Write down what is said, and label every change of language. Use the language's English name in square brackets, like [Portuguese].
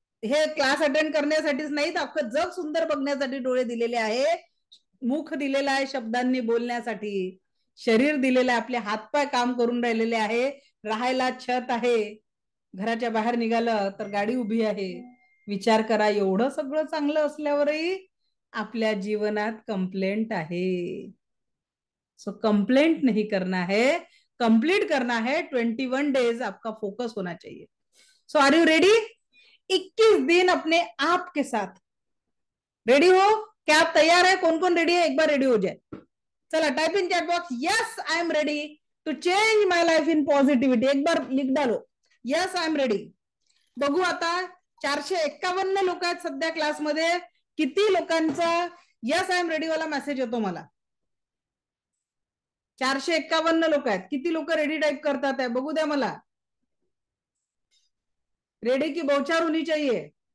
[Marathi] हे class attend करण्यासाठीच नाही, अख्खं जग सुंदर बघण्यासाठी डोळे दिलेले आहे, मुख दिलेलं आहे शब्दांनी बोलण्यासाठी. शरीर दिलेलं आहे, आपले हातपाय काम करून राहिलेले आहे, राहायला छत आहे, घराच्या बाहेर निघालं तर गाडी उभी आहे. विचार करा, एवढं सगळं चांगलं असल्यावरही आपल्या जीवनात कंप्लेंट आहे. [Hindi] सो कंप्लेंट नहीं करना है, कंप्लीट करना है. 21 डेज आपका फोकस होना चाहिए. [English] So are you ready? [Hindi] 21 दिन अपने आप के साथ रेडी हो? क्या आप तैयार है? कौन कौन रेडी है? एक बार रेडी हो जाए. चला, [English] Type in chat box, yes I am ready to change my life in positivity. [Hindi] एक बार लिख डालो, [English] Yes I am ready. [Marathi] बघू आता 451 लोक आहेत सध्या क्लासमध्ये. किती लोकांचा यस आय एम रेडी वाला मेसेज येतो मला? 451 लोक आहेत. किती लोक रेडी टाइप करतात आहे बघू द्या मला. [Hindi] रेडी की बौछार होनी चाहिए.